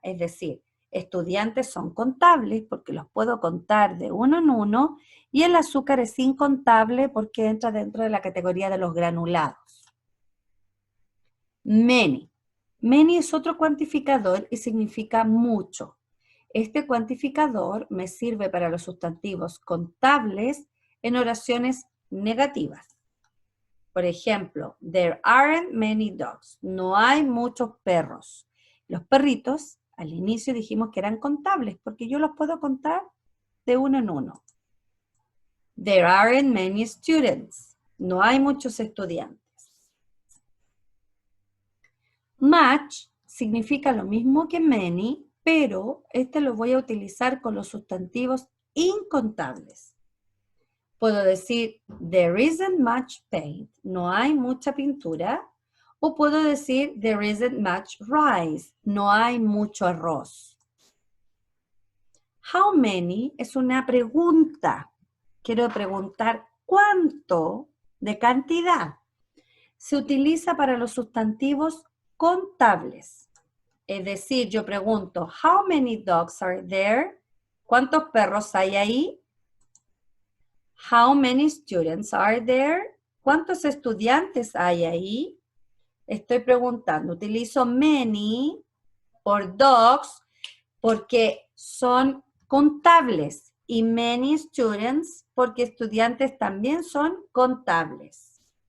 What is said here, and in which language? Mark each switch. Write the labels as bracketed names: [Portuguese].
[Spanish] Es decir, estudiantes son contables porque los puedo contar de uno en uno y el azúcar es incontable porque entra dentro de la categoría de los granulados. Many. Many es otro cuantificador y significa mucho. Este cuantificador me sirve para los sustantivos contables en oraciones negativas. Por ejemplo, [English] there aren't many dogs. [Spanish] No hay muchos perros. Los perritos, al inicio dijimos que eran contables porque yo los puedo contar de uno en uno. [English] There aren't many students. [Spanish] No hay muchos estudiantes. Much significa lo mismo que many, pero este lo voy a utilizar con los sustantivos incontables. Puedo decir, [English] there isn't much paint. [Spanish] No hay mucha pintura. O puedo decir, [English] there isn't much rice. [Spanish] No hay mucho arroz. How many es una pregunta. Quiero preguntar cuánto de cantidad. Se utiliza para los sustantivos contables. Es decir, yo pregunto, [English] how many dogs are there? [Spanish] ¿Cuántos perros hay ahí? [English] How many students are there? [Spanish] ¿Cuántos estudiantes hay ahí? Estoy preguntando. Utilizo many por dogs porque son contables y many students porque estudiantes también son contables.